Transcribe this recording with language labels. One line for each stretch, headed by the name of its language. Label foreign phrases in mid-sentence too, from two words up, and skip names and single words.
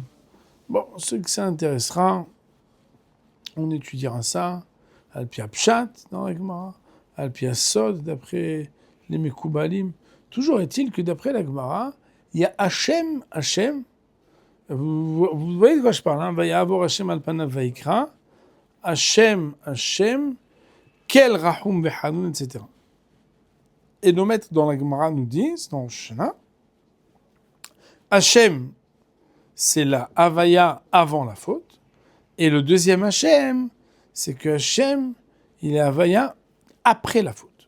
French: Bon, ceux que ça intéressera, on étudiera ça,
Hebrew: על פי פשט
French: dans la Gemara,
Hebrew: על פי סוד
French: d'après les Mekoubalim. Toujours est-il que d'après la Gemara, il y a Hachem, vous voyez de quoi je parle, hein ?
Hebrew: ויעבור ה' על פניו ויקרא ה' אל רחום וחנון,
French: etc. Et nos maîtres dans la Gemara nous disent, dans le Shana, Hachem, c'est la Havaya avant la faute. Et le deuxième Hachem, c'est que Hachem, il est Havaya après la faute.